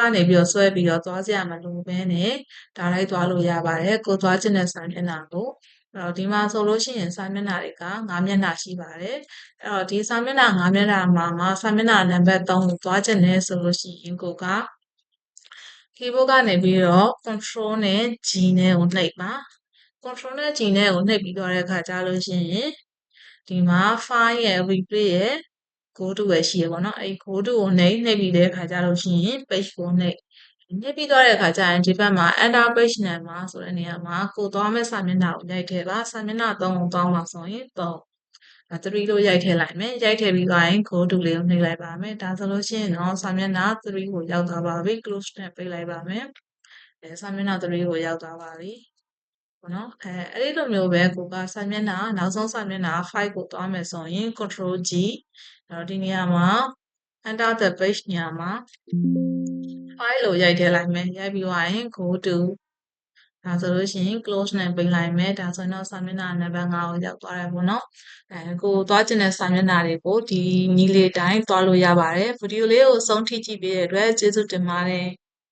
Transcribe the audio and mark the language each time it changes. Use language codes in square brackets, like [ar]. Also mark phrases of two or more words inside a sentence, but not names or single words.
[my] ကနေပြီးတော့ဆွဲပြီးတော့သွားစရာမလိုဘဲနဲ့ဒါလိုက်သွားလို့ရပါတယ်ကိုသွားချင်တဲ့စာမျက်နှာကိုဒီမှာဆိုလို့ရှိရင်စာမျက်နှာတွေက9မျက်နှာရှိပါတယ်အဲ့တော့ဒီစာမျက်နှာ9မျက်နှာမှာစာမျက်နှာနံပါတ်3ကိုသွားချင်တယ်ဆိုလို့ရှိရင်ကိုက keyboard ကနေပြီးတော့ control နဲ့ G နဲ့ကိုနှိပ်ပါ control နဲ့ G နဲ့ကိုနှိပ်ပြီးသွားတဲ့အခါကျလို့ရှိရင်ဒီမှာ file ရယ် replay ရယ် [en] go to [my] ရယ်ရှိရပေါ့နော်အဲ့ [en] go to [my] ကိုနှိပ်ပြီးတဲ့အခါကျလို့ရှိရင် page ကိုနှိပ်ပြီးသွားတဲ့အခါကျရင်ဒီ ဘက်မှာ [en] enter page number [my] ဆိုတဲ့နေရာမှာကိုသွားမဲ့စာမျက်နှာကိုရိုက်ထည့်ပါစာမျက်နှာ3ကိုသွားမှာဆိုရင်3 3လို့ရိုက်ထည့်လိုက်မယ်ရိုက်ထည့်ပြီးသွား ရင် [en] go to [my] လေးကိုနှိပ်လိုက်ပါမယ်ဒါဆိုလို့ရှိရင်တော့စာမျက်နှာ3ကိုရောက်သွားပါပြီ close နဲ့ပိတ်လိုက်ပါမယ် စာမျက်နှာ3ကိုရောက်သွားပါပြီပေါ့နော်အဲ့ဒီလိုမျိုးပဲကိုကစာမျက်နှာနောက်ဆုံးစာမျက်နှာ5ကိုသွားမယ်ဆိုရင် [en] control G [my] အဲ့တော့ဒီနေရာမှာ [en] enter the page [my] နေရာမှာ file ကိုရိုက်ထည့်လိုက်မယ်ရိုက်ပြီးသွားရင် [en] go to [my] ဒါဆိုလို့ရှိရင် close နဲ့ပိတ်လိုက်မယ်ဒါဆိုရင်တော့စာမျက်နှာနံပါတ်5ကိုရောက်သွားတယ်ပေါ့နော်ကိုသွားချင်တဲ့စာမျက်နှာတွေကိုဒီနည်းလေးတိုင်းသွားလို့ရပါတယ်ဗီဒီယိုလေးကိုအဆုံးထိကြည့်ပေးတဲ့အတွက်ကျေးဇူးတင်ပါတယ်